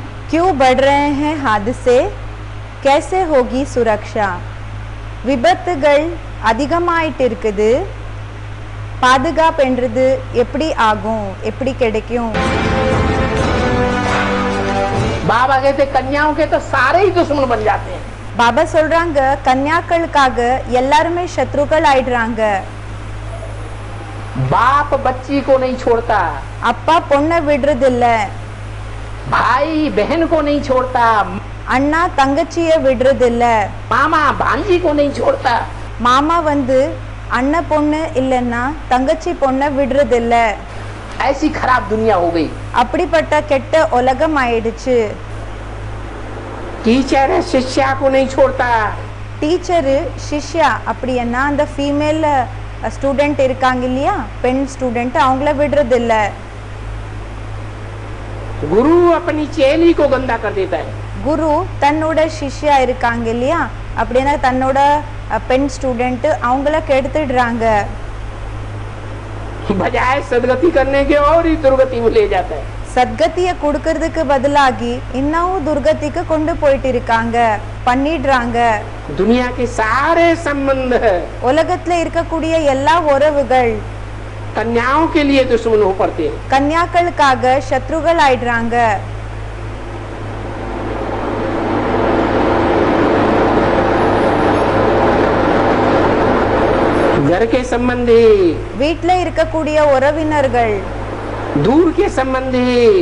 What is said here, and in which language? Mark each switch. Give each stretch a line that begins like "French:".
Hindi: क्यों बढ़ रहे हैं हादसे, कैसे होगी सुरक्षा?
Tamil: விபத்துகள் அதிகமாயிட்டு இருக்குது, பாதுகாப்புன்றது எப்படி ஆகும், எப்படி கிடைக்கும்?
Hindi: बाबा कहते कन्याओं के तो सारे ही दुश्मन बन जाते हैं।
Tamil: பாபா சொல்றாங்க கன்யாக்களுக்காக எல்லாருமே சத்ருக்கள் ஆயிடுறாங்க.
Hindi: बाप बच्ची को नहीं छोड़ता,
Tamil: அப்பா பொண்ணை விடுறது இல்ல,
Hindi: भाई बहन को नहीं छोड़ता,
Tamil: அண்ணா தங்கச்சிய விடுறது இல்ல,
Hindi: मामा भांजी को नहीं छोड़ता।
Tamil: மாமா வந்து அண்ணன் பொண்ணு இல்லைன்னா தங்கச்சி பொண்ணை விடுறது இல்ல.
Hindi: ऐसी खराब दुनिया हो गई।
Tamil: அப்படிப்பட்ட கெட்ட உலகம் ஆயிடுச்சு.
Hindi: टीचर शिष्या को नहीं छोड़ता,
Tamil: டீச்சரு சிஷ்யா அப்படின்னா அந்த
English: female student
Tamil: இருக்காங்க இல்லையா, பெண் ஸ்டூடெண்ட், அவங்கள விடுறது இல்ல.
Hindi: गुरु अपनी चेली को गंदा कर देता है।
Tamil: குரு தன்னோட சிஷ்யா இருக்காங்க இல்லையா, அப்படின்னா தன்னோட பெண் ஸ்டூடெண்ட் அவங்கள கெடுத்துடுறாங்க.
Hindi: बजाय सदगति करने के और ही दुर्गति में ले जाता है।
Tamil: சத்கத்திய கொடுக்கறதுக்கு பதிலாகி இன்னும் துர்கதிக்கு கொண்டு போயிட்டு இருக்காங்க, பண்ணிடுறாங்க.
Hindi: दुनिया के सारे संबंध
Tamil: உலகத்துல இருக்கக்கூடிய எல்லா உறவுகள்
Hindi: कन्याओं के लिए दुश्मन हो पड़ते हैं।
Tamil: கன்யாக்களுக்காக சத்ருகள் ஆயிடுறாங்க.
Hindi: घर के संबंधी,
Tamil: வீட்ல இருக்கக்கூடிய உறவினர்கள்,
Hindi: दूर के संबंधी,